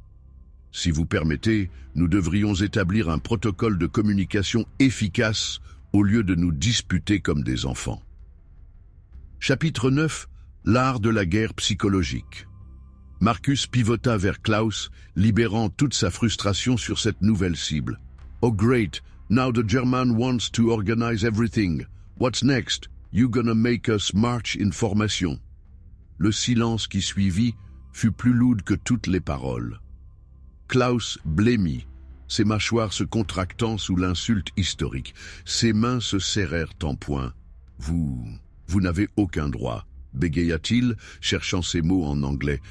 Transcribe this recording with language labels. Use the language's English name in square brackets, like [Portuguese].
[French] « Si vous permettez, nous devrions établir un protocole de communication efficace au lieu de nous disputer comme des enfants. » Chapitre 9. L'art de la guerre psychologique. Marcus pivota vers Klaus, libérant toute sa frustration sur cette nouvelle cible. [English] « Oh great, now the German wants to organize everything. What's next? You gonna make us march in formation. [French] » Le silence qui suivit fut plus lourd que toutes les paroles. Klaus blêmit, ses mâchoires se contractant sous l'insulte historique. Ses mains se serrèrent en poing. « Vous n'avez aucun droit. » bégaya-t-il, cherchant ses mots en anglais.